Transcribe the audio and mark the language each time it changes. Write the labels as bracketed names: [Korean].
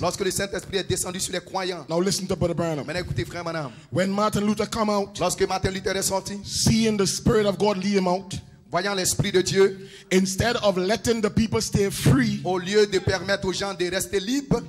[French] lorsque le Saint-Esprit est descendu sur les croyants. [English] Now, listen to Brother Branham. [French] Maintenant, écoutez, frère Branham. [English] When Martin Luther come out, [French] Lorsque Martin Luther est sorti, [English] seeing the Spirit of God lead him out, [French] voyant l'Esprit de Dieu, [English] instead of letting the people stay free, [French] au lieu de permettre aux gens de rester libres,